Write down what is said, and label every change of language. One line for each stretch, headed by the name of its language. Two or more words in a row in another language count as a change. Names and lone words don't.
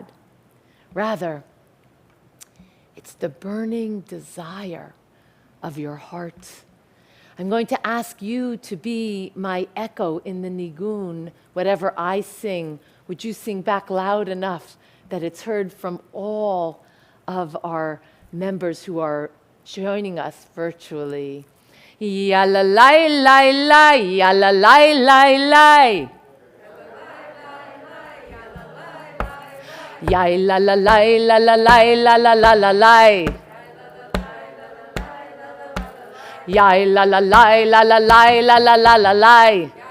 English: Rather, it's the burning desire of your heart. I'm going to ask you to be my echo in the nigun. Whatever I sing, would you sing back loud enough that it's heard from all of our members who are joining us virtually? Ya la lai lai lai, ya la lai lai lai. Ya la la lai la la lai la la la la lai. Ya la la lai la la lai la la la la lai.